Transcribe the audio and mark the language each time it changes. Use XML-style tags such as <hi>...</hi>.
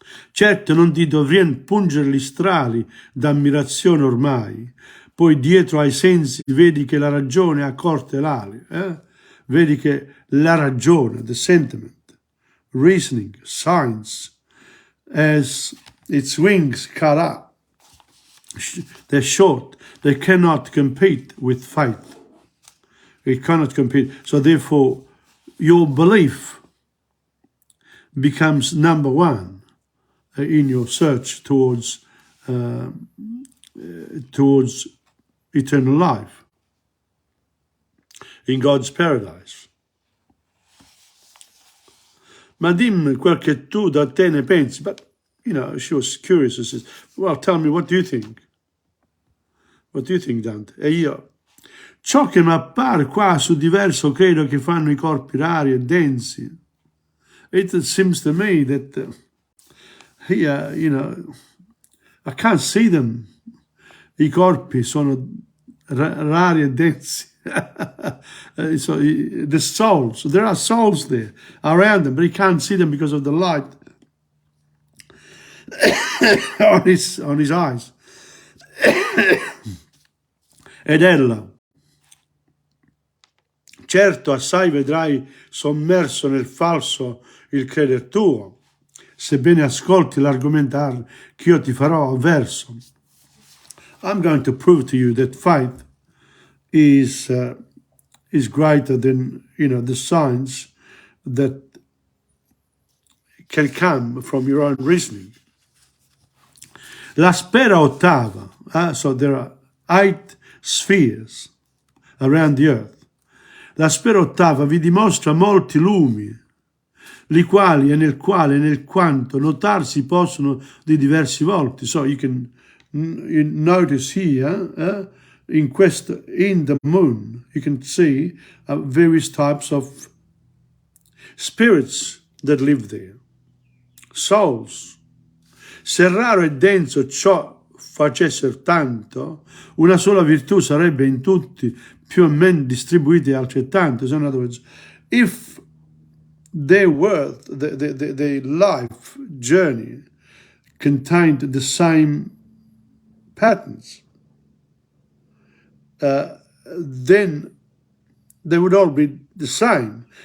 <it>certo non ti dovrien pungere gli strali d'ammirazione ormai, poi dietro ai sensi vedi che la ragione ha corte l'ali, vedi che la ragione,</it> <en>the sentiment, reasoning, science, as its wings cut up, they're short, they cannot compete with faith. It cannot compete. So therefore, your belief becomes number one in your search towards eternal life in God's paradise.</en> <it>Ma dimmi quel che tu da te ne pensi.</it> <en>But, she was curious. She says, well, tell me, what do you think? What do you think, Dante?</en> <it>E io, ciò che mi appare qua su diverso credo che fanno i corpi rari e densi.</it> <en>It seems to me that here, you know, I can't see them.</en> <it>I corpi sono rari e densi.</it> <en>So the souls, there are souls there around them, but he can't see them because of the light on his eyes.</en> <it>Ed ella, certo assai vedrai sommerso nel falso il creder tuo, sebbene ascolti l'argomentare che io ti farò avverso.</it> <en>I'm going to prove to you that faith is greater than, you know, the signs that can come from your own reasoning.</en> <it>La sfera ottava,</it> <en>so there are 8 spheres around the earth.</en> <it>La sfera ottava vi dimostra molti lumi, li quali e nel quale e nel quanto notarsi possono di diversi volti.</it> <en>So you can notice here, in the moon, you can see various types of spirits that live there, souls.</en> <it>Se raro e denso ciò facesse tanto, una sola virtù sarebbe in tutti più o meno distribuite altrettanto.</it> <en>So in other words, if their worth, the life journey contained the same patterns, then they would all be the same.</en>